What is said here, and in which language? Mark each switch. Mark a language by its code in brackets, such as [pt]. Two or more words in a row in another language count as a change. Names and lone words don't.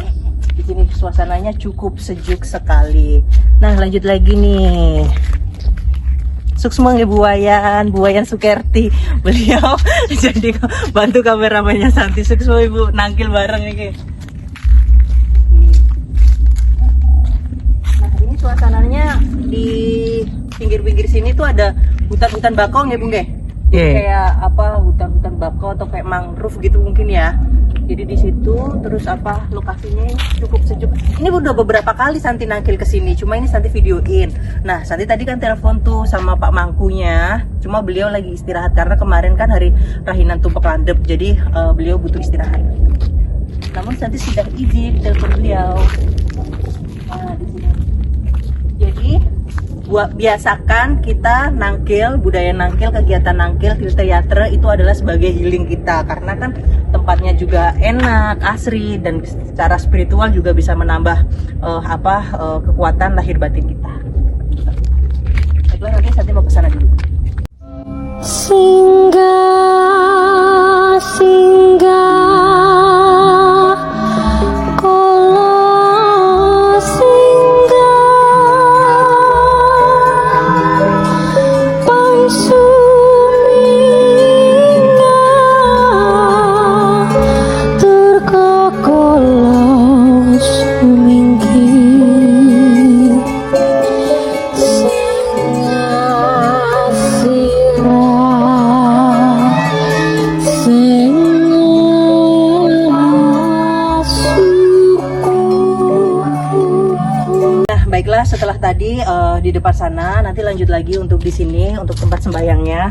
[id] Di sini suasananya cukup sejuk sekali. Nah, lanjut lagi nih. Sukses ya Buayan Sukerti. Beliau jadi bantu kameramennya Santi. Sukses Ibu, nangkil bareng nih. Suasananya di pinggir-pinggir sini tuh ada hutan-hutan bakau ya Bung Ge? Kayak apa, hutan-hutan bakau atau kayak mangrove gitu mungkin ya. Jadi di situ terus apa, lokasinya cukup sejuk. Ini udah beberapa kali Santi nangkil ke sini, cuma ini Santi videoin. Nah, Santi tadi kan telepon tuh sama Pak Mangkunya, cuma beliau lagi istirahat karena kemarin kan hari Rahinan Tumpek Landep, jadi beliau butuh istirahat. Namun Santi sudah izin telepon beliau. Nah, di sini. Jadi biasakan kita nangkil, budaya nangkil, kegiatan nangkil, tirta-yatra itu adalah sebagai healing kita, karena kan tempatnya juga enak, asri, dan secara spiritual juga bisa menambah kekuatan lahir batin kita. Baiklah, nanti Santi mau kesana dulu. [ban] Singgah kala singgah pangsuminggah durga kala suminggih singgah sirah [id] Baiklah, setelah tadi di depan sana, nanti lanjut lagi untuk di sini untuk tempat sembayangnya.